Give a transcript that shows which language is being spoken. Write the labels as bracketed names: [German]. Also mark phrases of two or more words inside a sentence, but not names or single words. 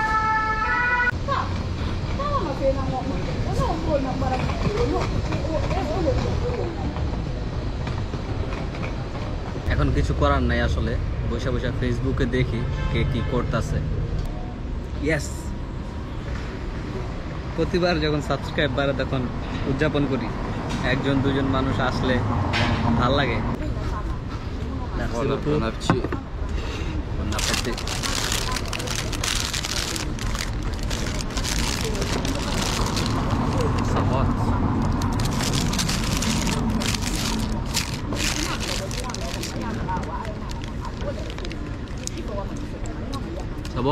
[Bangla] এখন কিছু করার নাই, আসলে বসে বসে ফেসবুকে দেখি কে কি করতেছে। ইয়েস, প্রতিবার যখন সাবস্ক্রাইব বাড়ে তখন উদযাপন করি, একজন দুজন মানুষ আসলে ভাল লাগে। [French] Voilà, bon appétit. Bon appétit. Ça va. Ça va?